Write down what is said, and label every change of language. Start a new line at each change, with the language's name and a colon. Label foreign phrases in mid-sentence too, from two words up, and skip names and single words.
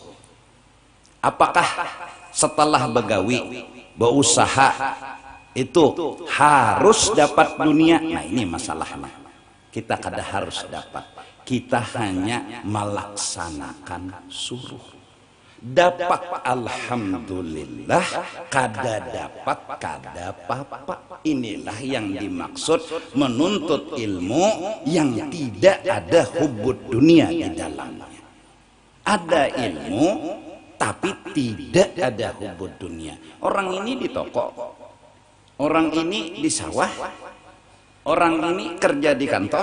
Banjar: Apakah setelah begawi, berusaha itu harus dapat dunia? Nah ini masalahnya. Kita kada harus dapat. Kita hanya melaksanakan suruh. Dapat alhamdulillah, kada dapat kada apa-apa.
Indonesian: Inilah yang dimaksud menuntut ilmu yang tidak ada
Arabic: hubbud dunia
Indonesian: di dalamnya. Ada ilmu tapi tidak ada
Arabic: hubbud dunia.
Indonesian: Orang ini di toko, orang ini di sawah, orang ini kerja di kantor.